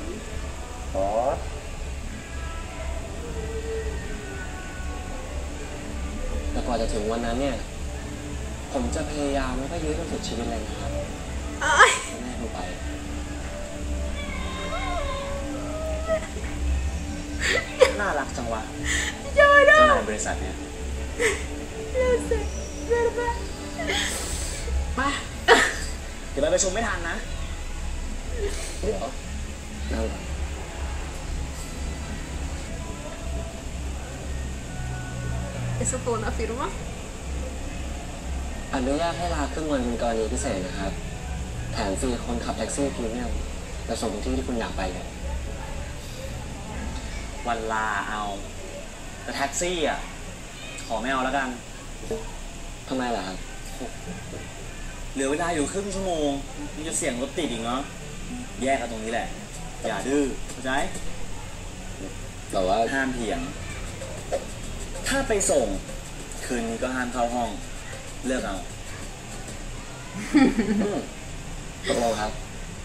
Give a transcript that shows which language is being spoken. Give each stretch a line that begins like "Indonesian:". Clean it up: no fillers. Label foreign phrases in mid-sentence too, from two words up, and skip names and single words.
Thai: บอสแต่กว่าจะถึงวันนั้นเนี่ยผมจะพยายามแล้วก็ยื้อจนสุดชีวิตเลยนะครับ
Spanish: Ay.
Thai: แม่ลงไปน่ารักจังวะ
Spanish: Lloro.
Thai: เจ้านายบริษัทเนี่ย
Spanish: No sé, ¿verdad?
Thai: มาเดี๋ยวไปประชุมไม่ทันนะเดี๋ยวนั่งก่อน
Spanish: ¿Eso fue una firma?
Thai: อนุญาตให้ลาครึ่งวันเป็นกรณีพิเศษนะครับแถมฟรีคนขับแท็กซี่พรีเมียมไปส่งที่ที่คุณอยากไปเลย วันลาเอาแต่แท็กซี่อ่ะขอไม่เอาแล้วกันทำไมล่ะครับเหลือเวลาอยู่ครึ่งชั่วโมงนี่จะเสี่ยงรถติดอีกเนาะแยกกันตรงนี้แหละอย่าดื้อเข้าใจแต่ว่าห้ามเถียงถ้าไปส่งคืนนี้ก็ห้ามเข้าห้องเลือกเอาตกลงครับผมตามใจคุณอยู่แล้ว